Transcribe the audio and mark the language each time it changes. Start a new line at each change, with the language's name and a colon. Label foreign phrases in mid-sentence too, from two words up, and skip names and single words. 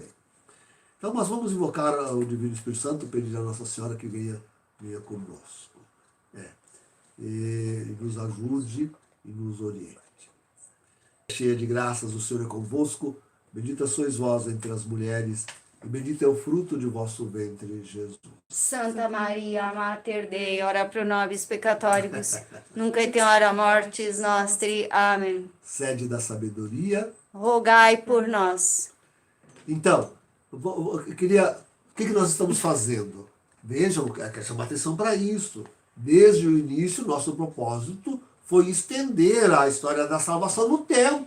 Portuguese: Então, nós vamos invocar o Divino Espírito Santo, pedir a Nossa Senhora que venha conosco. E nos ajude e nos oriente. Cheia de graças, o Senhor é convosco. Bendita sois vós entre as mulheres, e bendito é o fruto de vosso ventre, Jesus.
Latin: Santa Maria, Mater Dei, ora pro nobis peccatoribus, nunca et in hora mortis nostri.
Portuguese: Amém. Sede da sabedoria. Rogai por nós. Então, eu queria... O que nós estamos fazendo? Vejam, eu quero chamar atenção para isso. Desde o início, nosso propósito foi estender a história da salvação no tempo.